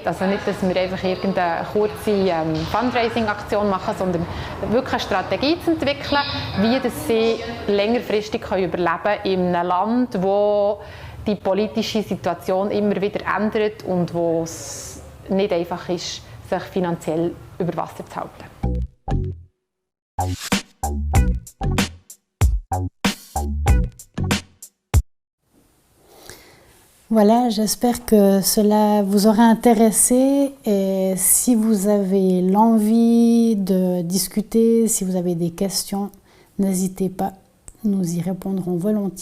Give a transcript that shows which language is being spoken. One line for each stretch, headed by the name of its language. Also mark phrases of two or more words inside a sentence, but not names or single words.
German: Also nicht, dass wir einfach irgendeine kurze Fundraising-Aktion machen, sondern wirklich eine Strategie zu entwickeln, wie dass sie längerfristig überleben können in einem Land, wo die politische Situation immer wieder ändert und wo es nicht einfach ist, sich finanziell über Wasser zu halten.
French: Voilà, j'espère que cela vous aura intéressé et si vous avez l'envie de discuter, si vous avez des questions, n'hésitez pas, nous y répondrons volontiers.